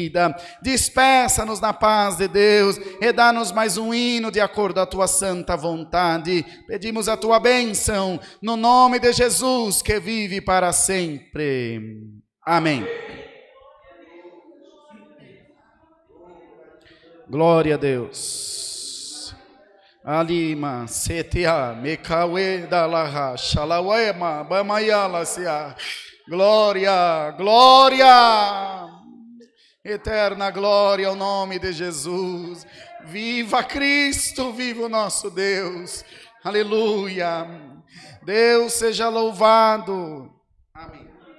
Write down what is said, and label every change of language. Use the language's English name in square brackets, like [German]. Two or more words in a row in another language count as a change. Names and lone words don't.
[Portuguese] Despeça-nos na paz de Deus e dá-nos mais um hino de acordo à tua santa vontade. Pedimos a tua bênção no nome de Jesus que vive para sempre. Amém. Glória a Deus. Alima setia mekawe dalaha shalawema bamayala sia. Glória, glória. Eterna glória ao nome de Jesus. Viva Cristo, viva o nosso Deus. Aleluia. Deus seja louvado. Amém.